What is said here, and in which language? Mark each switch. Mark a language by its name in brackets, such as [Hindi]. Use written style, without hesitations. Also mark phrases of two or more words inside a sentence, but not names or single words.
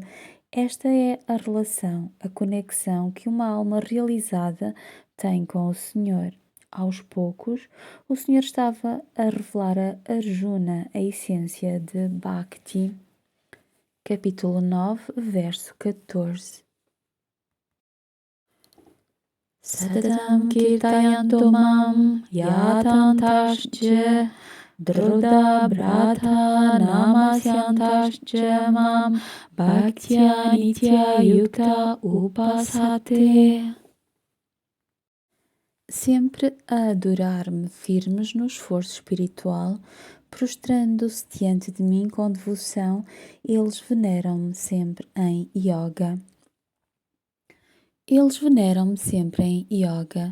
[Portuguese] Esta é a relação, a conexão que uma alma realizada tem com o Senhor. Aos poucos, o Senhor estava a revelar a Arjuna a essência de Bhakti. Capítulo 9, verso 14. [Sanskrit] Satatam kirtayanto mam yatantascha druda brata namasyantascha mam bhaktya nitya yukta upasate. [Portuguese] Sempre a adorar-me firmes no esforço espiritual, prostrando-se diante de mim com devoção, eles veneram-me sempre em yoga. Eles veneram-me sempre em yoga.